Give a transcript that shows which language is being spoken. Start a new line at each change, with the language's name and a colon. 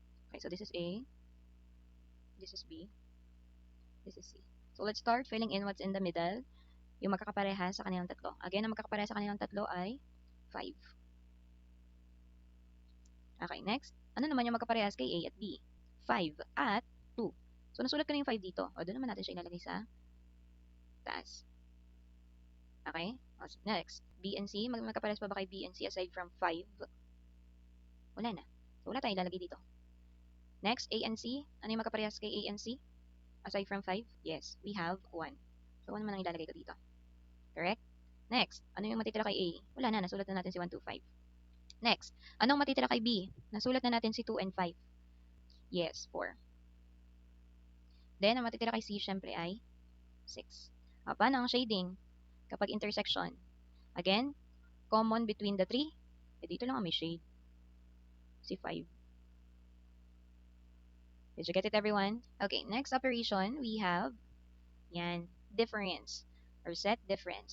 English: Okay, so this is A, this is B, this is C. So, let's start filling in what's in the middle,
Filipino: yung magkakapareha sa kanilang tatlo. Again, ang magkakapareha sa kanilang tatlo ay 5. Okay, next. Ano naman yung magkaparehas kay A at B? 5 at 2. So, nasulat ko na yung 5 dito. O, doon naman natin siya ilalagay sa taas. Okay? O, next. B and C. Magkaparehas pa ba kay B and C aside from 5? Wala na. So, wala tayong ilalagay dito. Next, A and C. Ano yung magkaparehas kay A and C? Aside from 5?
English: Yes, we have 1.
Filipino: So, 1 naman ang ilalagay ko dito. Correct? Next, ano yung matitira kay A? Wala na, nasulat na natin si 1, 2, 5. Next, anong matitira kay B? Nasulat na natin si 2 and 5. Yes, 4. Then, ang matitira kay C, syempre ay 6. Paano ang shading kapag intersection?
English: Again, common between the 3.
Filipino: Dito lang ang may shade. Si 5.
English: Did you get it, everyone? Okay, next operation, we have yan, difference or set difference.